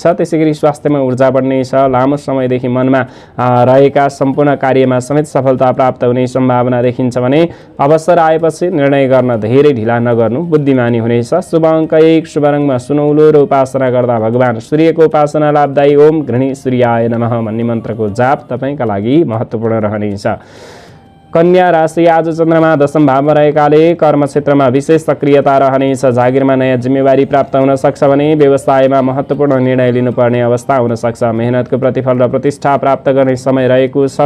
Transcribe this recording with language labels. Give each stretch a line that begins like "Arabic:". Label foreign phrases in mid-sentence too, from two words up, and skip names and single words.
Nepali: त्यसैगरी स्वास्थ्यमा ऊर्जा बढ्नेछ। लामो समयदेखि मनमा रहेका सम्पूर्ण कार्यमा समेत सफलता प्राप्त हुने सम्भावना देखिन्छ भने अवसर आएपछि निर्णय गर्न धेरै ढिला नगर्नु बुद्धिमानी हुनेछ। शुभ अङ्क 1, शुभ रङमा सुनौलो र उपासना गर्दा भगवान सूर्यको उपासना लाभदायी।
Sanskrit: ओम गृहिणी सूर्याय नमः
Nepali: भन्ने मन्त्रको जाप तपाईँका लागि महत्त्वपूर्ण रहनेछ। कन्या राशि आज चन्द्रमा दशम भावमा रहेकाले कर्म क्षेत्रमा विशेष सक्रियता रहनेछ। जागिरमा नयाँ जिम्मेवारी प्राप्त हुन सक्छ भने व्यवसायमा महत्त्वपूर्ण निर्णय लिनुपर्ने अवस्था हुन सक्छ। मेहनतको प्रतिफल र प्रतिष्ठा प्राप्त गर्ने समय रहेको छ।